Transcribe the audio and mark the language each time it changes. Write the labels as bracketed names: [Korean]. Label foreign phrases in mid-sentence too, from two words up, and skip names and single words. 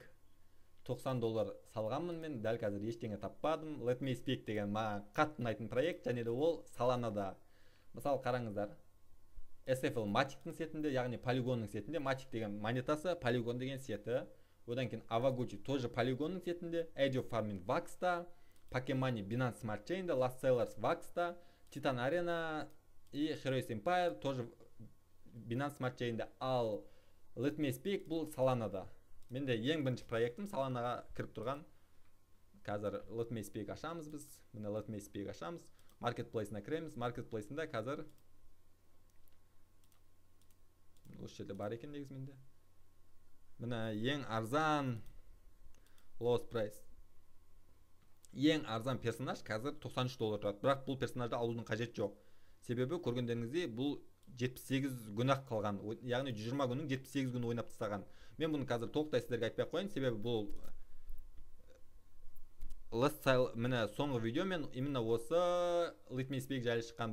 [Kazakh] $90 салғанмын мен, дәл қазір ештеңе таппадым. Let Me Speak деген маған қатты ұнайтын проект, және де ол Solana'да. Мысалы қараңыздар, SFL матиктің сетінде, яғни полигонның сетінде. Матик деген монетасы, полигон деген сеті. Одан кейін Avaguchi тоже полигонның сетінде, Age of Farming Vax'та, Pokemon, Binance Smart Chain'де, Last Sellers Vax'та, Titan Arena и Heroes Empire тоже Binance Smart Chain'де. Ал Let Me Speak бұл Solana'да. Менде ең бірінші проектім Solanaға кіріп тұрған. Қазір Let Me Speak ашамыз біз. Міне Let Me Speak ашамыз. Marketplace'ына кіреміз. Marketplace'ында қазір осы жерде бар екен негізі менде. Міне ең арзан [English] lowest price. [Kazakh] Ең арзан персонаж қазір $93 тұрады. Бірақ бұл персонажды алудың қажет жоқ. Себебі көргендеріңіздей бұл 78 күн-ақ қалған. Яғни 120 күннің 78 күні ойнап тастаған. Мен бұны қазір толықтай сіздерге айтпай қояйын, себебі бұл міне соңғы видео мен именно осы Let Me Speak жайлы шыққан.